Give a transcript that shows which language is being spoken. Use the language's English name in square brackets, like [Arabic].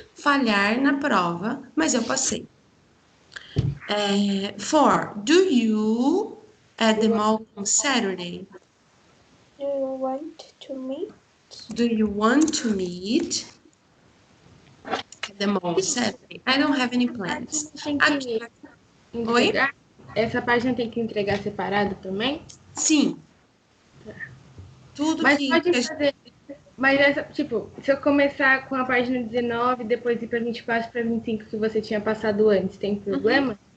[Portuguese] Falhar na prova, mas eu passei. 4. [English] Do you at the mall on Saturday? Do you want to meet? Do you want to meet at the mall on Saturday? I don't have any plans. [Portuguese] Tem que entregar? Essa página tem que entregar separado também? Sim. Tudo Mas que... pode fazer. Mas essa, tipo, se eu começar com a página 19, depois ir para 24 para 25 que você tinha passado antes, tem problema?